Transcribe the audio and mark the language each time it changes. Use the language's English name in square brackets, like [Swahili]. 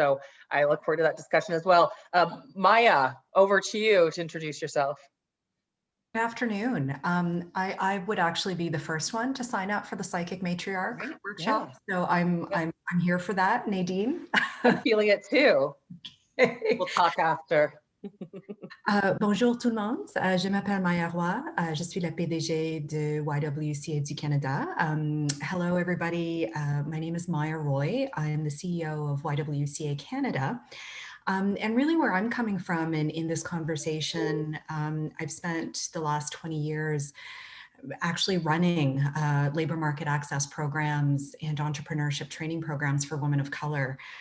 [English] So I look forward to that discussion as well. Maya, over to you to introduce yourself. Good afternoon. I would actually be the first one to sign up for the Psychic Matriarch workshop. Yeah. So I'm here for that, Nadine. I'm feeling it too. We'll talk after. [French] Bonjour tout le monde, je m'appelle Maya Roy, je suis la PDG de YWCA du Canada. [English] Hello everybody, my name is Maya Roy. I am the CEO of YWCA Canada. And really where I'm coming from in this conversation, I've spent the last 20 years actually running labor market access programs and entrepreneurship training programs for women of color.